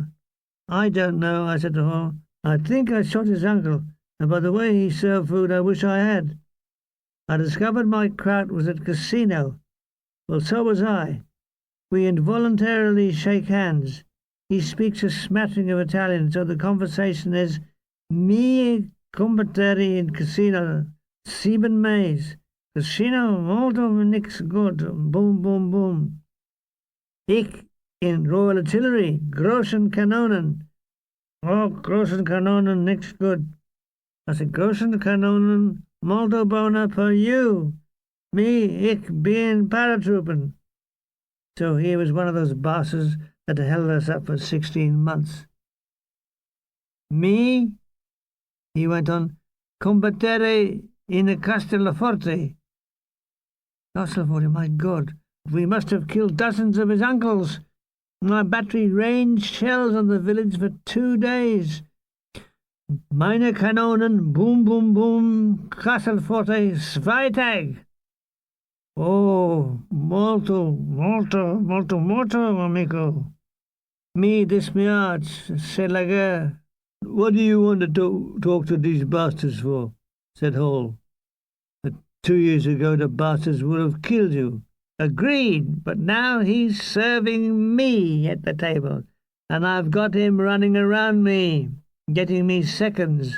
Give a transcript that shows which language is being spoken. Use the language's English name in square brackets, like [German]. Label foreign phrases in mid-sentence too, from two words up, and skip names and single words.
[English] I don't know, I said to Hall. I think I shot his uncle, and by the way he served food, I wish I had. I discovered my kraut was at casino. Well, so was I. We involuntarily shake hands. He speaks a smattering of Italian, so the conversation is [Italian] mi combattere [English] in casino, 7 Mays. [Italian] Casino molto nix good. Boom, boom, boom. [German] Ich in Royal Artillery, großen Kanonen. Oh, großen Kanonen nix good. [English] I said, [German] großen Kanonen [Italian] molto bona per you. [English] Me, [German] ich bin paratroopen. [English] So he was one of those bosses that held us up for 16 months. Me, He went on, combattere in Castelforte. Castelforte, my God. We must have killed dozens of his uncles. My battery rained shells on the village for 2 days. [German] Meine Kanonen, boom, boom, boom, Castelforte, Zweitag. [Italian] Oh, molto, amico. [English] Me dismiarch, [French] c'est la guerre. [English] What do you want to talk to these bastards for? Said Hall. 2 years ago the bastards would have killed you. Agreed, but now he's serving me at the table, and I've got him running around me, getting me seconds.